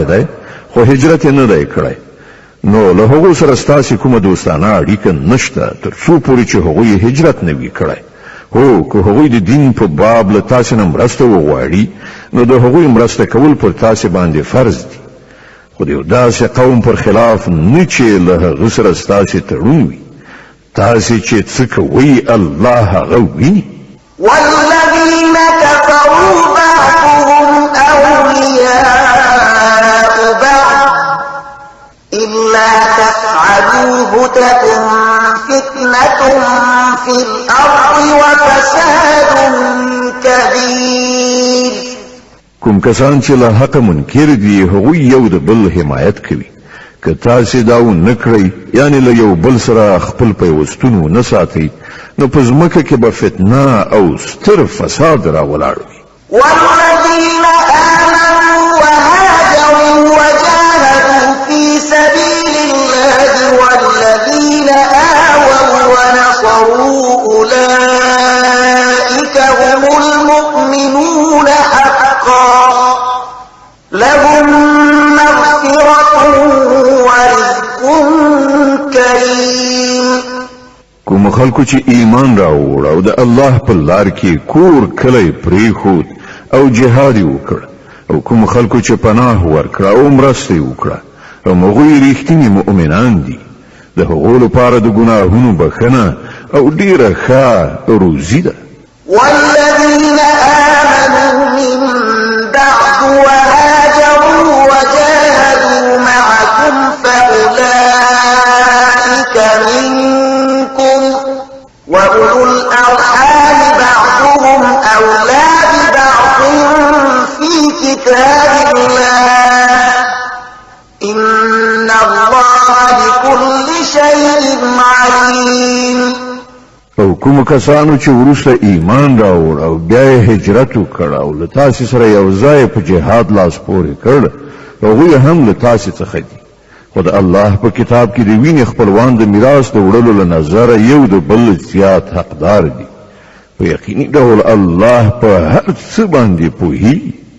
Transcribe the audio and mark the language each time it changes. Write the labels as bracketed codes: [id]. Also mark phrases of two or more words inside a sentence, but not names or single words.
[ps] دی خو هجرت نه دی کړی نو له هغو سره ستاسې کومه دوستانه اړیکه نشته تر څو پورې چې هغوی هجرت نه وي کړی هو که هغوی د دین په باب له تاسې نه مرسته وغواړي نو د هغوی مرسته کول پر تاسې باندې فرض دي خو د یو داسې قوم پر خلاف نه چې له هغه سره ستاسې تړون وي تاسې چې څه کوئ الله هغه ویني [ar] والذين كفروا بعضهم أولياء بعض إلا تفعلوه تكن فتنة في الأرض وفساد كبير [ps] کوم کسان چې له حق منکر دي هغوی یو د بل حمایت کوي که تاسې دا ونه کړئ یعنی له یو بل سره خپل پیوستون ونه ساتئ نو په ځمکه کې به فتنه او ستر فساد راولاړ وي [ar] والذين آمنوا وهاجروا وجاهدوا في سبيل الله والذين آووا ونصروا أولئك هم المؤمنون حقا لهم مغفرة ورزق كريم [ps] کوم خلکو چې ایمان راوړ او د الله په لار کې کور کلی پریښود او جهاد وکړ او کوم خلکو چې پناه ورکړه او مرسته وکړه هغوی ریښتیني مؤمنان دي د هغو لپاره د ګناهونو بخښنه او ډیره ښه روزي ده [ar] والذين آمنوا من بعد وهاجروا وجاهدوا معكم فأولئك منكم وأولو الأرحام بعضهم أولى ببعض في كتاب الله إن الله بكل شيء عليم [ps] او کوم کسانو چې وروسته ایمان راوړ او بیا یې هجرت وکړ او له تاسې سره یو ځای په جهاد لاس پورې کړ هغوی هم له تاسې څخه دي خو د الله په کتاب کې د وینې خپلوان د میراث د وړلو له نظره یو د بل زیات حقدار دي په یقیني ډول الله په هر څه باندې پوهیږي